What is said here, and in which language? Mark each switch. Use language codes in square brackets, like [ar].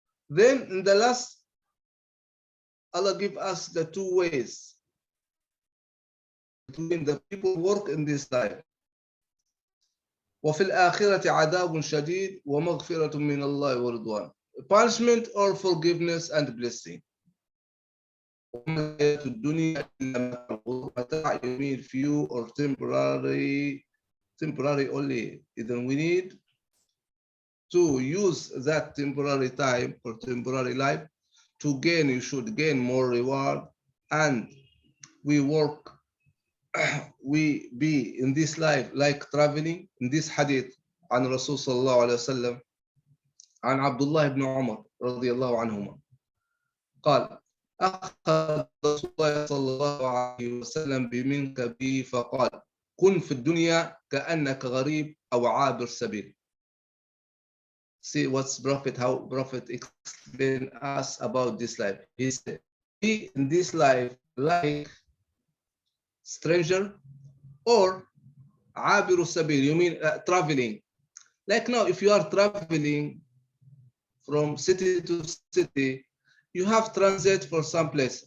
[en] Then in the last, Allah give us the 2 ways between the people work in this life. [ar] وفي الآخرة عذاب شديد ومغفرة من الله ورضوان. [en] Punishment or forgiveness and blessing. [ar] الدنيا متاع يميل [en] few or temporary only. Then we need to use that temporary time or temporary life to gain. You should gain more reward, and we work. We be in this life like traveling. In this hadith [ar] عن رسول صلى الله عليه وسلم عن عبد الله بن عمر رضي الله عنهما قال أخذ رسول الله صلى الله عليه وسلم بمنكبه فقال كن في الدنيا كأنك غريب أو عابر سبيل. [en] See what's Prophet, how Prophet explain us about this life. He said, be in this life like stranger or [ar] عابر السبيل. [en] You mean traveling. Like now, if you are traveling from city to city, you have transit for some place.